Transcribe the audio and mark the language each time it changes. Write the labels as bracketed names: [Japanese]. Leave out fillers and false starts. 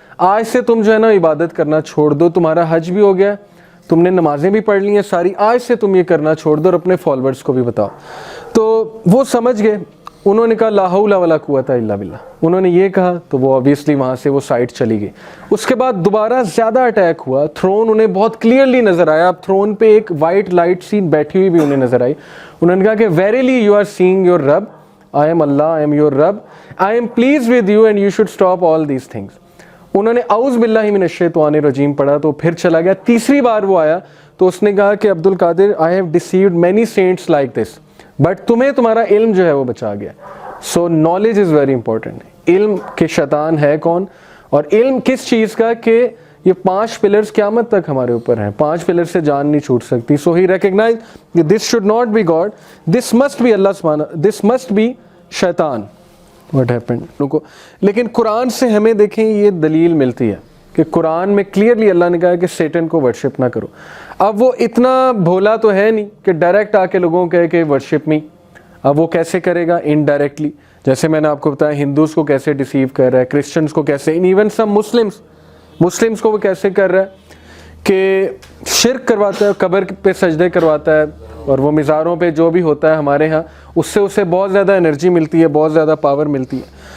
[Urdu] آج سے تم جو ہے نا عبادت کرنا چھوڑ دو, تمہارا حج بھی ہو گیا, تم نے نمازیں بھی پڑھ لی ہیں ساری, آج سے تم یہ کرنا چھوڑ دو اور اپنے فالوورز کو بھی بتاؤ. تو وہ سمجھ گئے, انہوں نے کہا لا حول ولا قوت الا باللہ. انہوں نے یہ کہا تو وہ obviously وہاں سے وہ سائٹ چلی گئی. اس کے بعد دوبارہ زیادہ اٹیک ہوا, تھرون انہیں بہت کلیئرلی نظر آیا. اب تھرون پہ ایک وائٹ لائٹ سی بیٹھی ہوئی بھی انہیں نظر آئی. انہوں نے کہا کہ [English] Verily you are seeing your رب, I am Allah, I am your Rabb, I am pleased with you and you should stop all these things. [Urdu] انہوں نے اعوذ باللہ من الشیطان الرجیم پڑھا تو پھر چلا گیا. تیسری بار وہ آیا تو اس نے کہا کہ عبد القادر [English] I have deceived many saints like this, but [Urdu] تمہیں تمہارا علم جو ہے وہ بچا گیا. [English] So knowledge is very important. [Urdu] علم کہ شیطان ہے کون, اور علم کس چیز کا کہ یہ 5 پلرز قیامت تک ہمارے اوپر ہیں. 5 پلر سے جان نہیں چھوٹ سکتی. [English] So he recognized that this should not be God, this must be Allah subhanahu, this must be شیطان. What happened? [Urdu] لیکن قرآن سے ہمیں دیکھیں یہ دلیل ملتی ہے کہ قرآن میں کلیئرلی اللہ نے کہا کہ سیٹن کو ورشپ نہ کرو. اب وہ اتنا بھولا تو ہے نہیں کہ ڈائریکٹ آ کے لوگوں کو کہے کہ [English] Worship me. [Urdu] اب وہ کیسے کرے گا؟ انڈائریکٹلی. جیسے میں نے آپ کو بتایا ہندوز کو کیسے ڈیسیو کر رہا ہے, کرسچنس کو کیسے, [English] even some Muslims [Urdu] کو وہ کیسے کر رہا ہے کہ شرک کرواتا ہے, قبر پہ سجدے کرواتا ہے, اور وہ مزاروں پہ جو بھی ہوتا ہے ہمارے ہاں اس سے اسے بہت زیادہ انرجی ملتی ہے, بہت زیادہ پاور ملتی ہے.